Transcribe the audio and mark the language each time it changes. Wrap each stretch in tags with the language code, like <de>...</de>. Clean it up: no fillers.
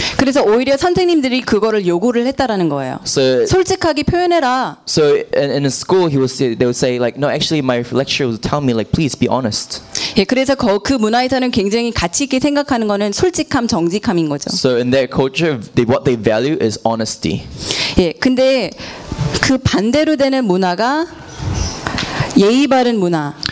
<ko>그래서 오히려 선생님들이 그거를 요구를 했다라는 거예요.</ko> <en>So,</en> <ko>솔직하게 표현해라.</ko> <en>So in the school, they would say like, no, actually my lecturer would tell me like, please be honest.</en> <ko>예, 그래서 그 문화에서는 굉장히 가치 있게 생각하는 거는 솔직함, 정직함인 거죠.</ko> <en>So in their culture, what they value is honesty.</en> <ko>예, 근데 그 반대로 되는 문화가 예의 바른 문화.</ko>